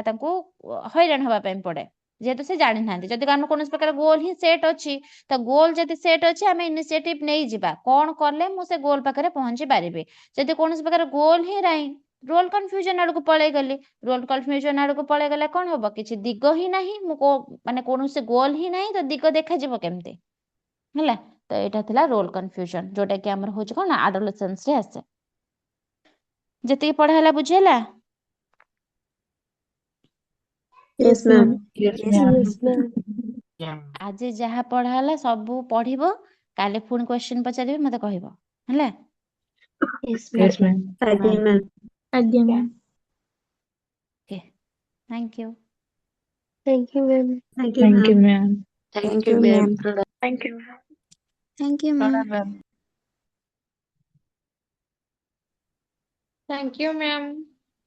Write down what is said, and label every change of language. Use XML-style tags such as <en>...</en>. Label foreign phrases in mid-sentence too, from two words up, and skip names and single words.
<or>ତାଙ୍କୁ ହଇରାଣ ହବା ପାଇଁ ପଡେ ଯେହେତୁ ସେ ଜାଣିନାହାନ୍ତି ଯଦି ଆମର କୌଣସି ପ୍ରକାର ଗୋଲ ହିଁ ସେଟ୍ ଅଛି ତ ଗୋଲ ଯଦି ସେଟ୍ ଅଛି ଆମେ ଇନିସିଏଟିଭ ନେଇଯିବା କଣ କଲେ ମୁଁ ସେ ଗୋଲ ପାଖରେ ପହଞ୍ଚି ପାରିବି ଯଦି କୌଣସି ପ୍ରକାର ଗୋଲ ହିଁ ନାହିଁ</or> <en>role confusion</en> <or>ଆଡକୁ ପଳେଇ ଗଲି</or> <en>role confusion</en> <or>ଆଡକୁ ପଳେଇ ଗଲେ କଣ ହବ କିଛି ଦିଗ ହିଁ ନାହିଁ ମୁଁ ମାନେ କୌଣସି ଗୋଲ ହିଁ ନାହିଁ ତ ଦିଗ ଦେଖାଯିବ କେମିତି ହେଲା ତ ଏଇଟା ଥିଲା</or> <en>role confusion</en> <or>ଯୋଉଟା କି ଆମର ହଉଛି କଣ ଆଡୋଲେସେନ୍ସ ରେ ଆସେ ଯେତିକି ପଢା ହେଲା ବୁଝି ହେଲା</or> <en>Yes, ma'am. Yes, Yes, ma'am. ma'am.</en> <or>ଆଜି ଯାହା ପଢା ହେଲା ସବୁ ପଢିବ କାଲି ପୁଣି କ୍ୱେଶ୍ଚିନ୍ ପଚାରିବେ ମତେ କହିବ ହେଲା</or> <en>Yes, Yes, ma'am. ma'am. Again, ma'am. Again, ma'am. okay thank you Thank you, ma'am. Thank you, Thank you, ma'am. ma'am. Thank you, ma'am. Thank you. Thank you, ma'am. Ma'am. Thank you, ma'am.</en>